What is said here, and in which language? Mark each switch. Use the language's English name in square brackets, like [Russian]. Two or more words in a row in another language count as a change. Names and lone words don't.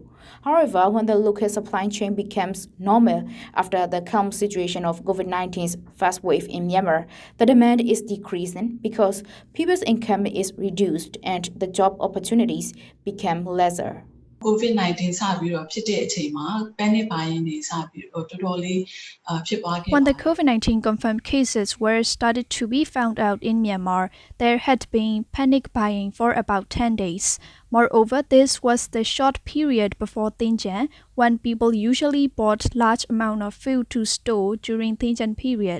[English] However, when the local supply chain becomes normal after the calm situation of COVID-19's first wave in Myanmar, the demand is decreasing because people's income is reduced and the job opportunities become lesser. [Burmese] COVID-19 စပြီးတော့ဖြစ်တဲ့အချိန်မှာ [English] panic buying [Burmese] တွေစပြီးတော့တော်တော်လေးဖြစ်ပွားခဲ့ [English] When the COVID-19 confirmed cases were started to be found out in Myanmar, there had been panic buying for about 10 days. Moreover, this was the short period before Tingjan, when people usually bought large amount of food to store during Tingjan period.